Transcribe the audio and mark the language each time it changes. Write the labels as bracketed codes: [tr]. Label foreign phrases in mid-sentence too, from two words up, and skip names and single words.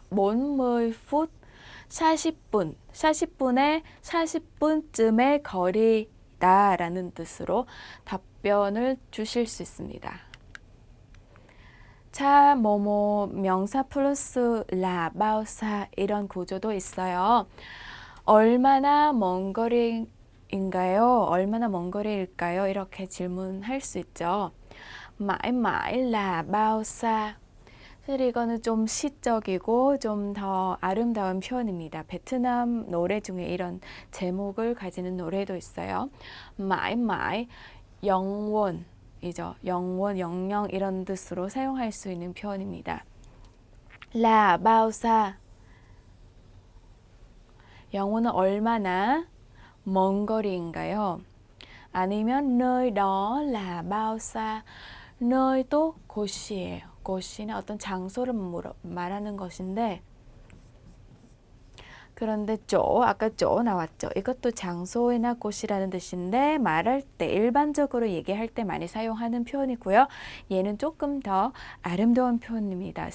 [ko] 40분, 40분, 40분에 40분쯤의 거리다 라는 뜻으로 답변을 주실 수 있습니다. 자, 뭐뭐 명사 플러스 라, 바우사 이런 구조도 있어요. 얼마나 먼 거리인가요? 얼마나 먼 거리일까요? 이렇게 질문할 수 있죠. [vi] mãi mãi là bao xa. [ko] 사실 이거는 좀 시적이고 좀 더 아름다운 표현입니다. 베트남 노래 중에 이런 제목을 가지는 노래도 있어요. [vi] mãi mãi, [ko] 영원이죠. 영원, 영영 이런 뜻으로 사용할 수 있는 표현입니다. [vi] là bao xa, [ko] 영원은 얼마나 먼 거리인가요? [vi] 아니면 nơi đó là bao xa, nơi [ko] 도 곳이에요. 곳이나 어떤 장소를 말하는 것인데, 그런데 아까 chỗ 나왔죠. 이것도 장소나 곳이라는 뜻인데 말할 때 일반적으로 얘기할 때 많이 사용하는 표현이고요. 얘는 조금 더 아름다운 표현입니다.